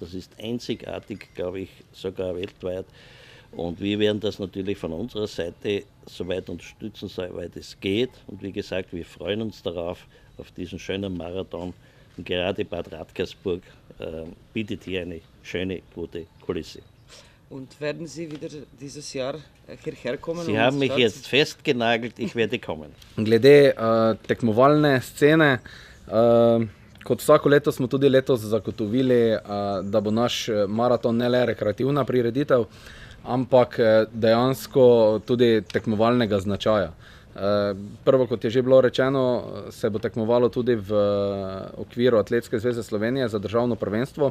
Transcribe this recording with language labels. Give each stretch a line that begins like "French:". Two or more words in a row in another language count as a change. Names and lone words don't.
German: Das ist einzigartig, glaube ich, sogar weltweit. Und wir werden das natürlich von unserer Seite so weit unterstützen, soweit es geht. Und wie gesagt, wir freuen uns darauf, auf diesen schönen Marathon. Und gerade Bad Radkersburg bietet hier eine schöne, gute Kulisse. Und werden Sie wieder dieses Jahr hierher kommen? Sie haben mich jetzt festgenagelt, ich werde kommen.
Slovenian: Glede tekmovalne scene, kot vsako leto smo tudi letos zagotovili, da bo naš maraton ne le rekreativna prireditev, ampak dejansko tudi tekmovalnega značaja. Prvo, kot je že bilo rečeno, se bo tekmovalo tudi v okviru Atletske zveze Slovenije za državno prvenstvo.